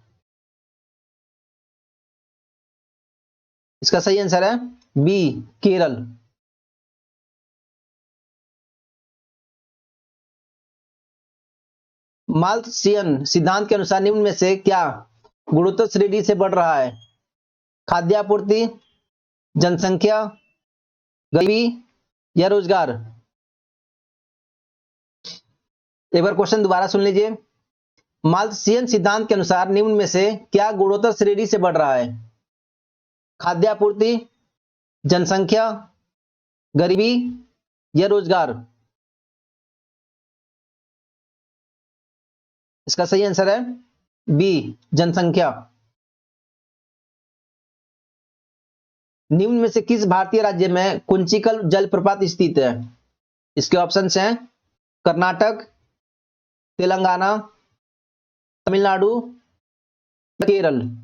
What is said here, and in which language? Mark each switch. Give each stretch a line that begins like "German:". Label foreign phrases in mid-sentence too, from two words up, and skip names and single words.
Hindi: इसका सही आंसर है बी, केरल। माल्थसियन सिद्धांत के अनुसार निम्न में से क्या गुणोत्तर श्रेणी से बढ़ रहा है? खाद्य आपूर्ति, जनसंख्या, गरीबी या रोजगार। एक बार क्वेश्चन दोबारा सुन लीजिए। माल्थसियन सिद्धांत के अनुसार निम्न में से क्या गुणोत्तर श्रेणी से बढ़ रहा है? खाद्य आपूर्ति, जनसंख्या, गरीबी या रोजगार। इसका सही आंसर है बी, जनसंख्या। निम्न में से किस भारतीय राज्य में कुंचिकल जलप्रपात स्थित है? इसके ऑप्शंस हैं कर्नाटक, तेलंगाना, तमिलनाडु, केरल।